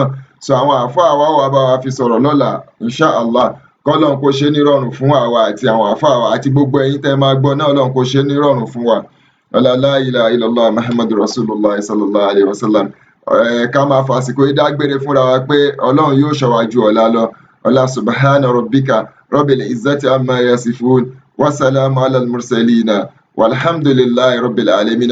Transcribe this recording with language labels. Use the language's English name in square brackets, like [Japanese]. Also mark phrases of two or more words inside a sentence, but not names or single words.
[Yoruba] So àwọn àfáà wa wá bá wa fi sọ̀rọ̀ lọ́la inshallah. Kọ́lọ́run kó ṣe ní rọrùn fún àwa àti àwọn àfáà wa àti gbogbo ẹ̀yin tẹ́ máa gbọ́ náà, Ọlọ́run kó ṣe ní rọrùn fún wa. [Arabic] لا إله إلا الله محمد رسول الله صلى الله عليه وسلم. [Yoruba] Ká máa fàsìkò yìí dágbére fúnra wa pé Ọlọ́run yóò ṣọ́ wa ju ọ̀la lọ. [Arabic] Ọlá سبحان ربك رب العزة عما يصفون وسلام على المرسلين والحمد لله رب العالمين.